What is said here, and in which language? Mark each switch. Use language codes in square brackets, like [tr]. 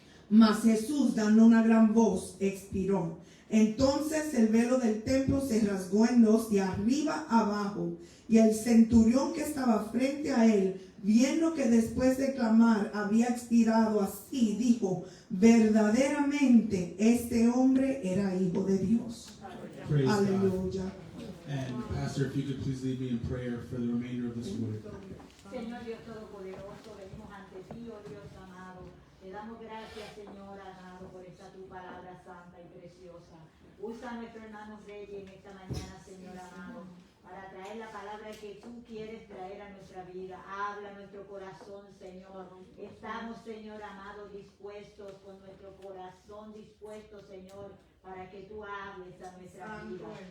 [es] Mas Jesús, dando una gran voz, expiró. Entonces el velo del templo se rasgó en dos de arriba abajo, y el centurión que estaba frente a él, viendo que después de clamar había expirado así, dijo, verdaderamente este hombre era hijo de Dios. [en] Praise God. [es] Aleluya. [en] And Pastor, if you could please lead me in prayer for the remainder of this word. [es] Señor Dios Todopoderoso, venimos ante ti, oh Dios amado. Te damos gracias, Señor amado, por esta tu palabra santa y preciosa. Usa a nuestro hermano Reyes en esta mañana, Señor amado, para traer la palabra que tú quieres traer a nuestra vida. Habla a nuestro corazón, Señor. Estamos, Señor amado, dispuestos, con nuestro corazón dispuesto, Señor, para que tú hables a nuestra vida.